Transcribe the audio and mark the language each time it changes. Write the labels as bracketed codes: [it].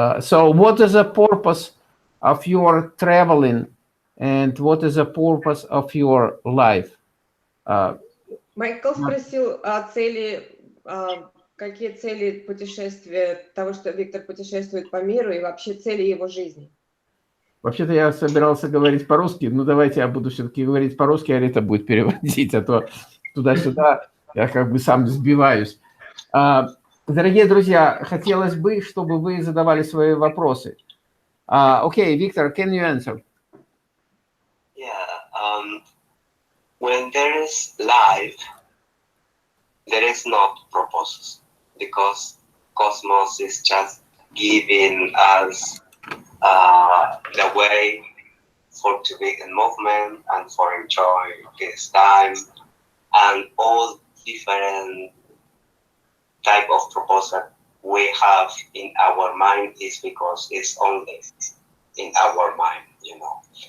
[en] So, what is the purpose of your traveling, and what is the purpose of your life? [ru] Майкл спросил о цели. Какие цели путешествия, того, что Виктор путешествует по миру, и вообще цели его жизни? Вообще-то я собирался говорить по-русски, но давайте я буду все-таки говорить по-русски, а Рита будет переводить, а то туда-сюда я как бы сам сбиваюсь. Дорогие друзья, хотелось бы, чтобы вы задавали свои вопросы. [en] Okay, Victor, can you answer? Yeah, when there is life, there is no purpose, because cosmos is just giving us the way for to be in movement and for enjoy this time, and all different type of purpose that we have in our mind is because it's only in our mind, you know.